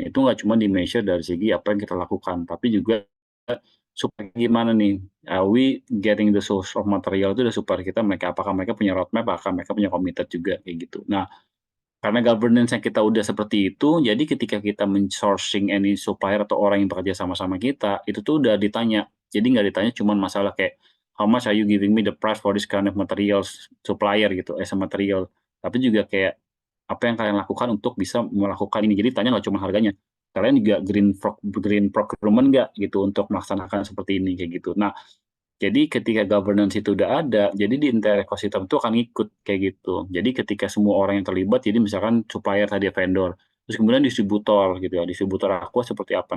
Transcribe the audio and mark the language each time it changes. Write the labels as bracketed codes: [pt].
[id] Itu nggak cuma di-measure dari segi apa yang kita lakukan, tapi juga supaya gimana nih, [en] we getting the source of material [id] itu udah supaya apakah mereka punya roadmap, apakah mereka punya committed juga, kayak gitu. Nah, karena governance yang kita udah seperti itu, jadi ketika kita men-sourcing [en] any supplier [id] atau orang yang bekerja sama-sama kita, itu tuh udah ditanya. Jadi nggak ditanya cuman masalah kayak, [en] "How much are you giving me the price for this kind of materials supplier," [id] gitu, [en] as a material. [id] Tapi juga kayak, "Apa yang kalian lakukan untuk bisa melakukan ini?" Jadi tanya nggak cuma harganya, kalian juga green procurement nggak gitu untuk melaksanakan seperti ini, kayak gitu. Nah, jadi ketika governance itu udah ada, jadi di entire ekosistem itu akan ikut kayak gitu. Jadi ketika semua orang yang terlibat, jadi misalkan supplier tadi vendor, terus kemudian distributor gitu ya, distributor Aqua seperti apa.